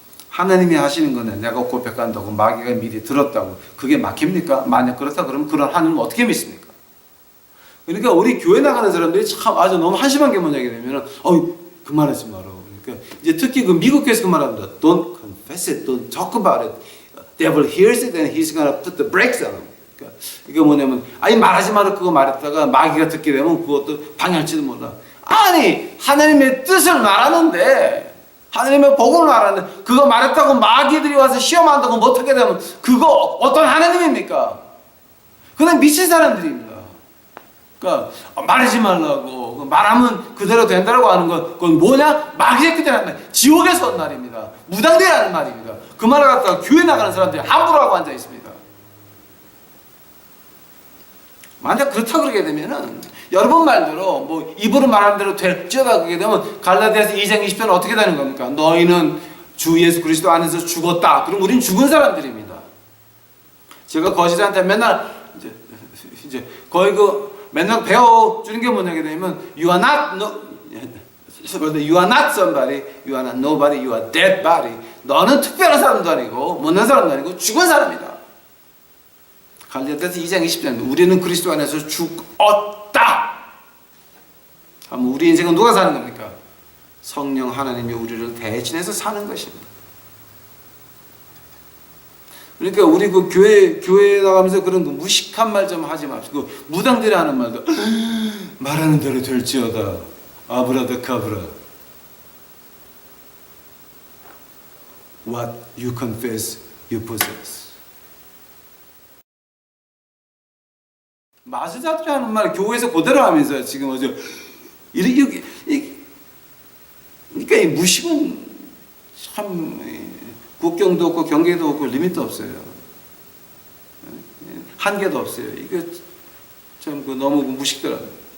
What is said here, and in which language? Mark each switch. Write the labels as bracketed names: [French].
[Korean] 하나님이 하시는 거는 내가 고백한다고 마귀가 미리 들었다고 그게 막힙니까? 만약 그렇다 그러면 그런 하나님은 어떻게 믿습니까? 그러니까 우리 교회 나가는 사람들이 참 아주 너무 한심한 게 뭐냐게 되면은 그 말하지 마라. 그러니까 이제 특히 그 미국 교회에서 그 말합니다. [English] Don't confess it, don't talk about it. Devil hears it and he's gonna put the brakes on it. [Korean] 그러니까 이게 뭐냐면 말하지 마라 그거 말했다가 마귀가 듣게 되면 그것도 방해할지도 몰라. 아니 하나님의 뜻을 말하는데 하나님의 복음을 말하는데 그거 말했다고 마귀들이 와서 시험한다고 못하게 되면 그거 어떤 하나님입니까? 그건 미친 사람들입니다. 그러니까 말하지 말라고 말하면 그대로 된다고 하는 건 그건 뭐냐? 마귀 새끼들이라는 말, 지옥에서 온 말입니다. 무당되라는 말입니다. 그 말을 갖다가 교회 나가는 사람들이 함부로 하고 앉아 있습니다. 만약 그렇다 그러게 되면은 여러분 말대로 뭐 입으로 말하는 대로 될지어다 그게 되면 갈라디아서 2장 20절은 어떻게 되는 겁니까? 너희는 주 예수 그리스도 안에서 죽었다. 그럼 우린 죽은 사람들입니다. 제가 거시들한테 맨날 이제 거의 맨날 배워주는 게 뭐냐게 되면 [English] you are not somebody, you are not nobody, you are dead body. [Korean] 너는 특별한 사람도 아니고 못난 사람도 아니고 죽은 사람이다. 갈라디아서 2장 20절 우리는 그리스도 안에서 죽었다. 그럼 우리 인생은 누가 사는 겁니까? 성령 하나님이 우리를 대신해서 사는 것입니다. 그러니까 우리 그 교회 나가면서 그런 무식한 말 좀 하지 마시고 무당들이 하는 말도 말하는 대로 될지어다. 아브라다카브라. [English] What you confess, you possess. [Korean] 마술사들이 하는 말 교회에서 그대로 하면서 지금 이렇게 그러니까 이 무식은 참 국경도 없고 경계도 없고 리밋도 없어요. 한계도 없어요. 이게 참 너무 무식더라고요.